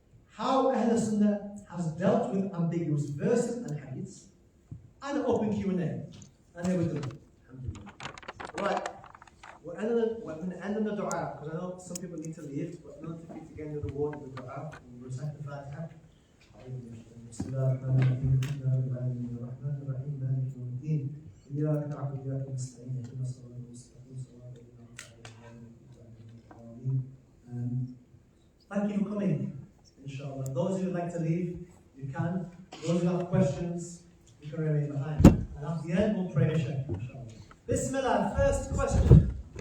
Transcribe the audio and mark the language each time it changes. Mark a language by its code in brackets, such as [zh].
[en] How Ahlul Sunnah has dealt with ambiguous verses and hadiths. And an open Q&A. And here we go. Right. We're going to end on the dua, because I know some people need to leave, but not to repeat again with the word of the dua. We'll recite the Fatiha. [ar] بسم الله الرحمن الرحيم الحمد لله رب العالمين الرحمن الرحيم مالك يوم الدين إياك نعبد وإياك نستعين اهدنا الصراط المستقيم صراط الذين أنعمت عليهم. [en] Thank you for coming, inshallah. Those who would like to leave, you can. Those who have questions, you can remain behind. And at the end, we'll pray a Sheikh, inshallah. Bismillah, first question.